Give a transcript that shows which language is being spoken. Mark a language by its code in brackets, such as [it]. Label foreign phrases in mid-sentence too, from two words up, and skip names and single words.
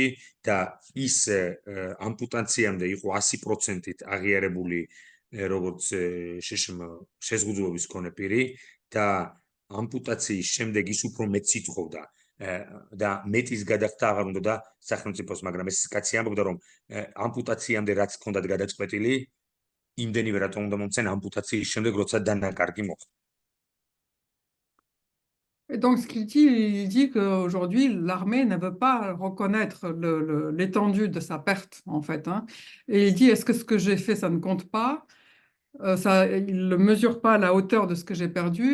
[ka] და ის ამპუტაციამდე იყო 100%-ით აღიარებული როგორც შეზღუდულობის მქონე პირი და ამპუტაციის შემდეგ ის უფრო მეტს ითხოვდა და მეტის გადახდა აღარ უნდა სახელმწიფოს, მაგრამ ეს კაცი ამბობდა რომ ამპუტაციამდე რაც ჰქონდათ გადაწყვეტილი, იმდენივე რატომ უნდა მომცენ ამპუტაციის შემდეგ, როცა დანაკარგი მოხდა. [fr] Et donc, ce qu'il il dit qu'aujourd'hui, l'armée ne veut pas reconnaître l'étendue de sa perte, en fait. Hein. Et il dit, est-ce que ce que j'ai fait, ça ne compte pas? Il ne mesure pas la hauteur de ce que j'ai perdu.